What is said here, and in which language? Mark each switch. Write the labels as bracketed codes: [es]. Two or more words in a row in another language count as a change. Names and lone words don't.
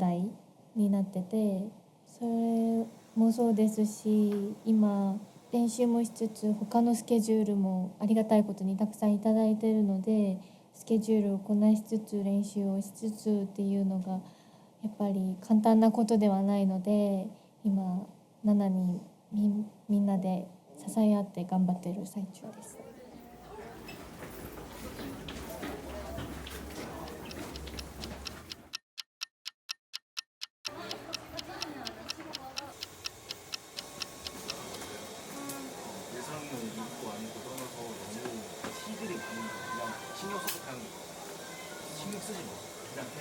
[ja] 題になってて、それもそうですし、今練習もしつつ他のスケジュールもありがたいことにたくさんいただいているので、スケジュールをこなしつつ練習をしつつっていうのがやっぱり簡単なことではないので、今7人みんなで支え合って頑張っている最中です。 [ko] 예상은 있고 아니고 떠나서 너무 티들이 많은 거 그냥 신경 써서 그냥 신경 쓰지 마 그냥 해.